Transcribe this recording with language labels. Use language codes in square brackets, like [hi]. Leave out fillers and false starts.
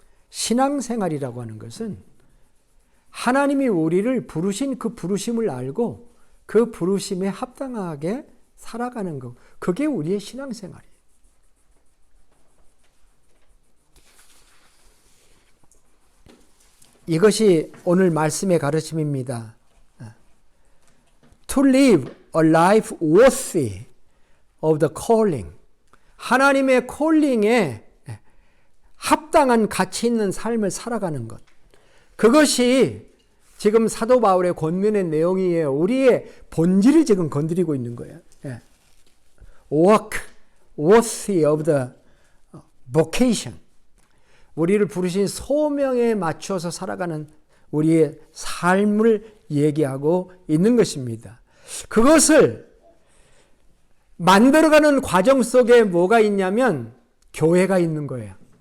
[ko] 신앙생활이라고 하는 것은 하나님이 우리를 부르신 그 부르심을 알고 그 부르심에 합당하게 살아가는 것. 그게 우리의 신앙생활이에요. 이것이 오늘 말씀의 가르침입니다. [en] To live a life worthy of the calling. [ko] 하나님의 콜링에 합당한 가치 있는 삶을 살아가는 것. 그것이 지금 사도 바울의 권면의 내용이에요. 우리의 본질을 지금 건드리고 있는 거예요. [en] Walk worthy of the vocation. [ko] 우리를 부르신 소명에 맞춰서 살아가는 우리의 삶을 얘기하고 있는 것입니다. 그것을 만들어가는 과정 속에 뭐가 있냐면 교회가 있는 거예요.